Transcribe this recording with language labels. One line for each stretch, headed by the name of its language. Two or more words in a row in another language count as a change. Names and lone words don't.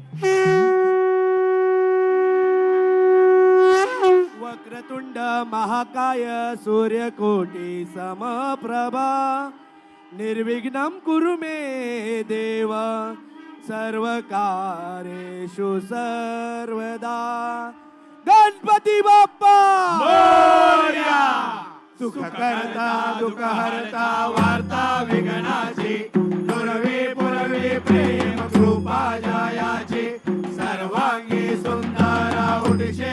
Sanskrit: वक्रतुंड महाकाय सूर्यकोटी समप्रभा निर्विघ्नं कुरु मे देव सर्व कार्येषु सर्वदा
Marathi: गणपती बाप्पा मोरया सुख करता दुःख हरता वार्ता विघ्नाची दुर्वी पुरवी प्रेम कृपा जयाची सर्वांगी सुंदर उठशे